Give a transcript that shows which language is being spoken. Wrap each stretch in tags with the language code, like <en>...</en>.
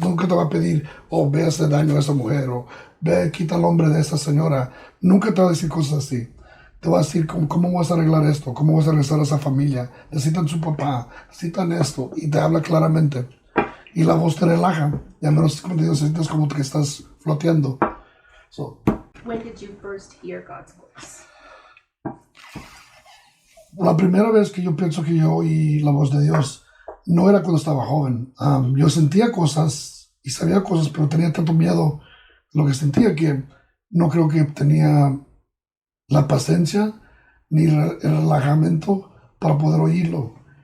<es>Nunca te va a pedir, ve a hacer daño a esa mujer, o ve, quita al hombre de esa señora. Nunca te va a decir cosas así. Te va a decir, ¿cómo vas a arreglar esto? ¿Cómo vas a regresar a esa familia? Necesitan su papá, necesitan esto. Y te habla claramente. Y la voz te relaja. Ya menos, como te digo, sientes como que estás floteando.</es> <en>When did you first hear God's voice?</en> <es>La primera vez que yo pienso que yo oí la voz de Dios no era cuando estaba joven. Yo sentía cosas y sabía cosas, pero tenía tanto miedo de lo que sentía que no creo que tenía la paciencia ni el relajamiento para poder oírlo.</es>